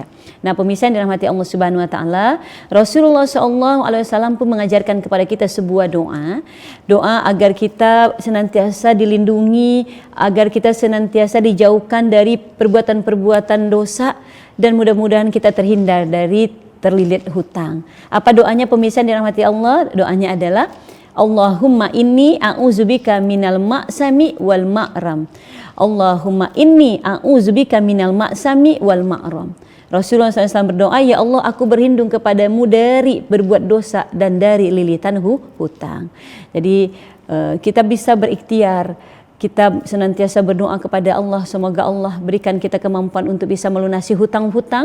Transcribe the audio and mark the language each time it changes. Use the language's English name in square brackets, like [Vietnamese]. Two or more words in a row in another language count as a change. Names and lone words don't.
[Indonesian] Nah, pemirsa yang dirahmati Allah [Arabic] سبحانه وتعالى, [Indonesian] Rasulullah SAW pun mengajarkan kepada kita sebuah doa agar kita senantiasa dilindungi, agar kita senantiasa dijauhkan dari perbuatan-perbuatan dosa dan mudah-mudahan kita terhindar dari terlilit hutang. Apa doanya pemirsa yang dirahmati Allah? Doanya adalah [Arabic] اللهم إني أعوذ بك من المأثم والمغرم. اللهم إني أعوذ بك من المأثم والمغرم. [Indonesian] Rasulullah SAW berdoa, ya Allah, aku berlindung kepadamu dari berbuat dosa dan dari lilitan hutang. Jadi kita bisa berikhtiar, kita senantiasa berdoa kepada Allah, semoga Allah berikan kita kemampuan untuk bisa melunasi hutang-hutang.